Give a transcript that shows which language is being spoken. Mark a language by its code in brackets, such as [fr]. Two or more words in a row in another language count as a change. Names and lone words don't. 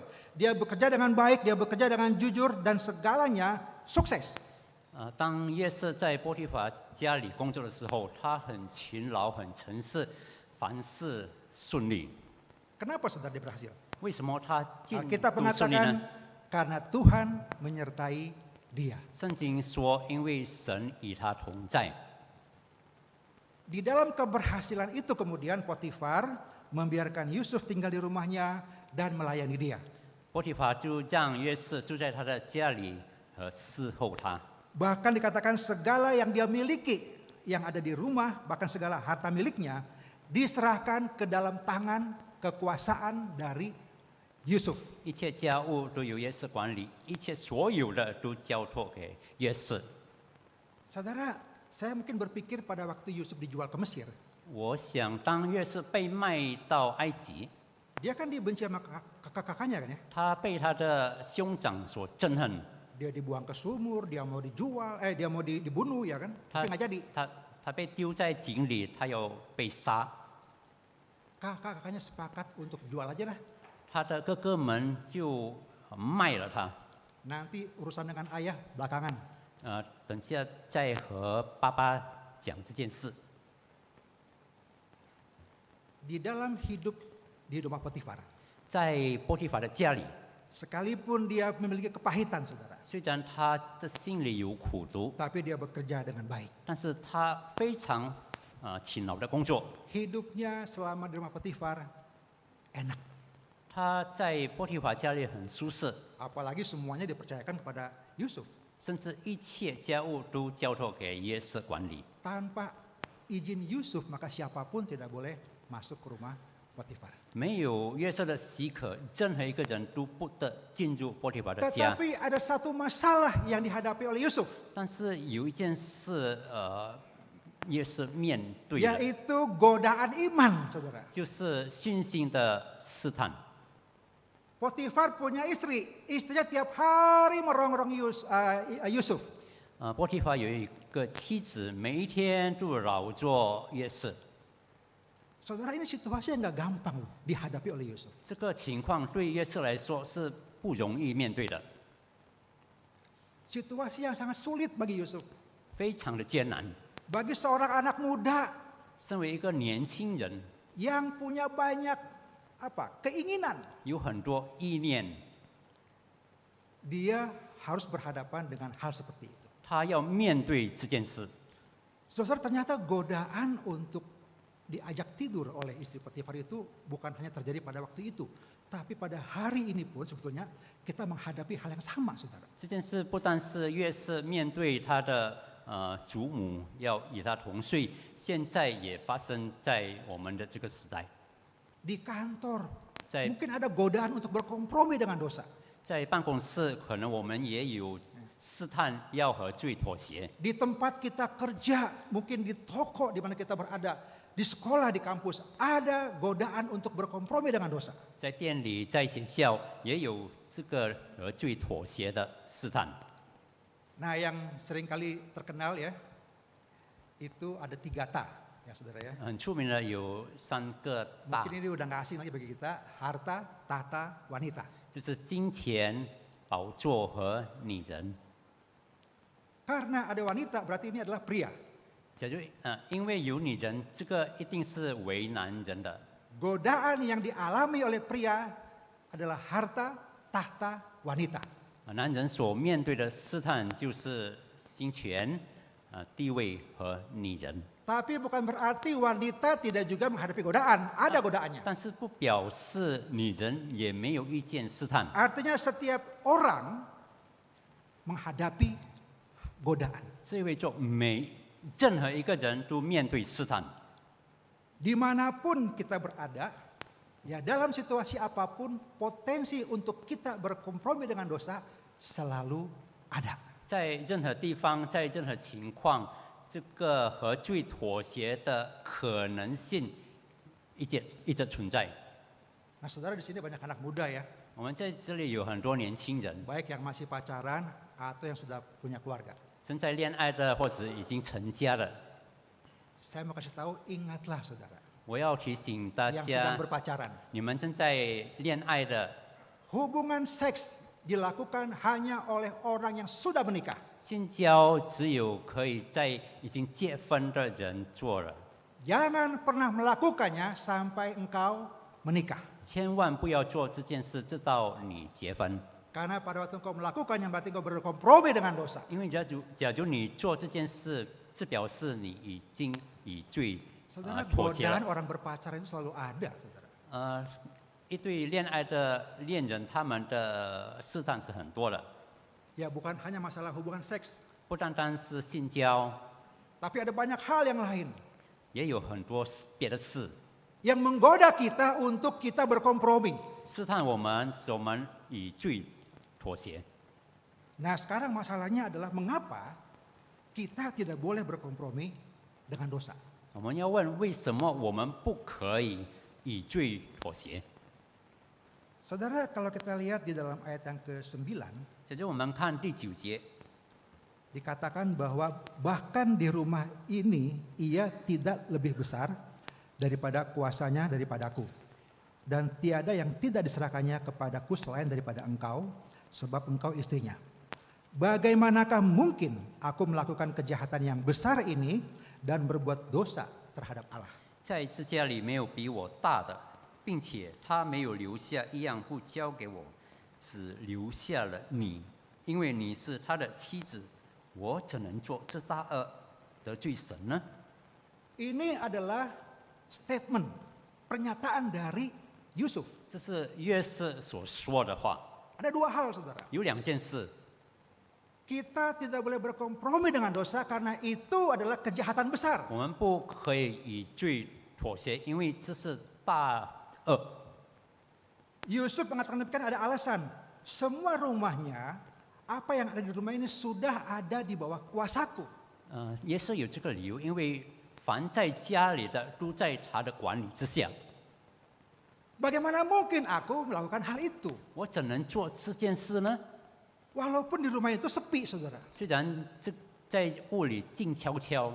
[id] Dia bekerja dengan baik, dia bekerja dengan jujur, dan segalanya sukses. [zh] 当约瑟在波提乏家里工作的时候，他很勤劳、很诚实，凡事顺利。 [id] Kenapa saudara dia berhasil? [zh] 为什么他进 [id] Alkitab [zh] 度顺利 [id] mengatakan [zh] 呢？ [id] karena Tuhan menyertai dia. [zh] 圣经说，因为神与他同在。 [id] Di dalam keberhasilan itu kemudian Potifar membiarkan Yusuf tinggal di rumahnya dan melayani dia. [zh] 波提乏就让约瑟住在他的家里和伺候他。 [id] Bahkan dikatakan segala yang dia miliki, yang ada di rumah, bahkan segala harta miliknya, diserahkan ke dalam tangan kekuasaan dari Yusuf. [zh] 一切家务都由约瑟管理，一切所有的都交托给约瑟。 [id] Saudara, saya mungkin berpikir pada waktu Yusuf dijual ke Mesir, [zh] 我想，当约瑟被卖到埃及， [id] dia kan dibenci sama kakak-kakaknya kan ya. [zh] 他被他的兄长所憎恨， [id] Dia dibuang ke sumur, dia mau dijual, dia mau dibunuh ya kan, tapi [zh] 他 [id] nggak jadi. [zh] 他被丢在井里，他要被杀。 [id] Kakak-kakaknya sepakat untuk jual aja lah. [zh] 他的哥哥们就卖了他， [id] Nanti urusan dengan ayah belakangan. [zh] 等下再和爸爸讲这件事。 [id] Di dalam hidup di rumah Potifar, [zh] 在波提乏的家里， [id] sekalipun dia memiliki kepahitan saudara, [zh] 虽然他的心里有苦毒， [id] tapi dia bekerja dengan baik. [zh] 但是他非常勤劳的工作。 [id] Hidupnya selama di rumah Potifar enak. [zh] 他在波提乏家里很舒适， [id] Apalagi semuanya dipercayakan kepada Yusuf. [zh] 甚至一切家务都交托给约瑟管理。 [id] Tanpa izin Yusuf maka siapapun tidak boleh masuk ke rumah Potifar. [zh] 没有约瑟的许可，任何一个人都不得进入波提乏的家。 [id] Tetapi ada satu masalah yang dihadapi oleh Yusuf, [zh] 但是有一件事，约瑟面对的， [id] yaitu godaan iman, saudara. [zh] 就是信心的试探。 [id] Potifar punya istri, istrinya tiap hari merongrong Yusuf. [zh] 波提乏有一个妻子，每一天都绕着约瑟。 [id] Saudara, ini situasi yang nggak gampang loh dihadapi oleh Yusuf. [zh] 这个情况对约瑟来说是不容易面对的， [id] Situasi yang sangat sulit bagi Yusuf. [zh] 非常的艰难。 [id] Bagi seorang anak muda [zh] 身为一个年轻人， [id] yang punya banyak keinginan, [zh] 有很多意念， [id] dia harus berhadapan dengan hal seperti itu. [zh] 他要面对这件事。 [id] Saudara, ternyata godaan untuk diajak tidur oleh istri Potifar itu bukan hanya terjadi pada waktu itu, tapi pada hari ini pun sebetulnya kita menghadapi hal yang sama, saudara. [zh] 这件事不但是约瑟面对他的祖母要与他同睡，现在也发生在我们的这个时代。 [id] Di kantor [zh] 在 [id] mungkin ada godaan untuk berkompromi dengan dosa. [zh] 在办公室，可能我们也有试探要和罪妥协。 [id] Di tempat kita kerja, mungkin di toko di mana kita berada, di sekolah, di kampus, ada godaan untuk berkompromi dengan dosa. [zh] 在店里，在学校也有这个和罪妥协的试探。 [id] Nah, yang seringkali terkenal ya, itu ada 3 ta, ya saudara ya. [zh] 很出名的有3个大， [id] Mungkin ini udah nggak asing lagi bagi kita, harta, tahta, wanita. [zh] 就是金钱、宝座和女人。 [id] Karena ada wanita berarti ini adalah pria. [zh] 假如因为有女人，这个一定是为难人的。 [id] Godaan yang dialami oleh pria adalah harta, tahta, wanita. [zh] 男人所面对的试探就是金钱、地位和女人。 [id] Tapi bukan berarti wanita tidak juga menghadapi godaan, ada godaannya. [zh] 但是不表示女人也没有遇见试探。 [id] Artinya setiap orang menghadapi godaan. [zh] 这意味着任何一个人都面对试探。 [id] Dimanapun kita berada, ya dalam situasi apapun, potensi untuk kita berkompromi dengan dosa selalu ada. [zh] 在任何地方，在任何情况，这个和罪妥协的可能性一直存在。 [id] Nah, saudara, di sini banyak anak muda ya, [zh] 我们在这里有很多年轻人， [id] baik yang masih pacaran atau yang sudah punya keluarga. [zh] 正在恋爱的或者已经成家的。 [id] Saya mau kasih tahu, ingatlah saudara, [zh] 我要提醒大 [id] yang [zh] 家 [id] sedang，berpacaran, [zh] 你们正在恋爱的， [id] hubungan seks dilakukan hanya oleh orang yang sudah menikah. [zh] 性交只有可以在已经结婚的人做了， [id] Jangan pernah melakukannya sampai engkau menikah. [zh] 千万不要做这件事，直到你结婚。 [id] Karena pada waktu engkau melakukannya berarti engkau berkompromi dengan dosa. [zh] 因为假如你做这件事，这表示你已经与罪 [id] Saudara, [zh] 妥协 [id] godaan [zh] 了。 [id] orang berpacaran itu selalu ada, saudara. [zh] 一对恋爱的恋人，他们的试探是很多的， [id] Ya, bukan hanya masalah hubungan seks, [zh] 不单单是性交， [id] tapi ada banyak hal yang lain [zh] 也有很多别的事 [id] yang menggoda kita untuk kita berkompromi. [zh] 试探我们，使我们与罪妥协。 [id] Nah, sekarang masalahnya adalah mengapa kita tidak boleh berkompromi dengan dosa. [zh] 我们要问，为什么我们不可以与罪妥协？ [id] Saudara, kalau kita lihat di dalam ayat yang ke-9, [zh] 假如我们看第9节， [id] dikatakan bahwa bahkan di rumah ini ia tidak lebih besar daripada kuasanya daripadaku. Dan tiada yang tidak diserahkannya kepadaku selain daripada engkau, sebab engkau istrinya. Bagaimanakah mungkin aku melakukan kejahatan yang besar ini dan berbuat dosa terhadap Allah? [zh] 在这家里没有比我大的，并且他没有留下一样不交给我，只留下了你，因为你是他的妻子，我怎能做这大恶得罪神呢？ [id] Ini adalah statement, pernyataan dari Yusuf. [zh] 这是约瑟所说的话。 [id] Ada 2 hal, saudara. [zh] 有2件事， [id] Kita tidak boleh berkompromi dengan dosa karena itu adalah kejahatan besar. [zh] 我们不可以与罪妥协，因为这是大恶。 [id] Yusuf mengatakan demikian ada alasan. Semua rumahnya, apa yang ada di rumah ini sudah ada di bawah kuasaku. [zh] 耶稣有这个理由，因为凡在家里的都在他的管理之下。 [id] Bagaimana mungkin aku melakukan hal itu? [zh] 我怎能做这件事呢？ [id] Walaupun di rumah itu sepi, saudara. [zh] 虽然在屋里静悄悄，